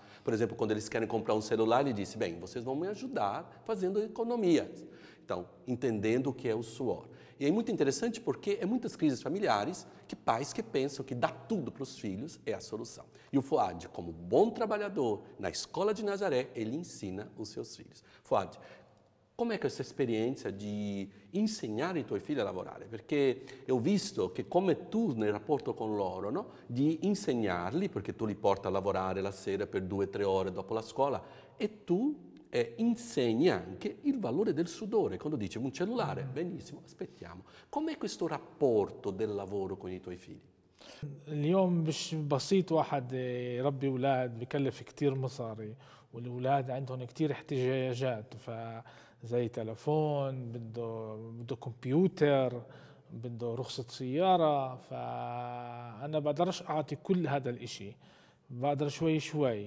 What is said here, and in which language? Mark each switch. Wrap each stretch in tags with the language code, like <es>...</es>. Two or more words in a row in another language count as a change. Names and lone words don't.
<pt>Por exemplo, quando eles querem comprar um celular, ele disse, bem, vocês vão me ajudar fazendo economias. Então, entendendo o que é o suor. E é muito interessante porque é muitas crises familiares que pais que pensam que dar tudo para os filhos é a solução. E o Fuad, como bom trabalhador na escola de Nazaré, ele ensina os seus filhos.</pt> <it>Fuad, come è questa esperienza di insegnare ai tuoi figli a lavorare? Perché ho visto che come tu nel rapporto con loro, no? Di insegnarli, perché tu li porti a lavorare la sera per 2 o 3 ore dopo la scuola, e tu insegni anche il valore del sudore. Quando dici un cellulare, benissimo, aspettiamo. Com'è questo rapporto del lavoro con i tuoi figli?</it> <ar>اليوم مش بسيط واحد يربي أولاد، بكلف كتير مصاري، والأولاد عندهم كتير احتياجات، فزي تلفون، بده كمبيوتر، بده رخصة سيارة. فأنا بقدرش أعطي كل هذا الإشي، بقدر شوي شوي.</ar>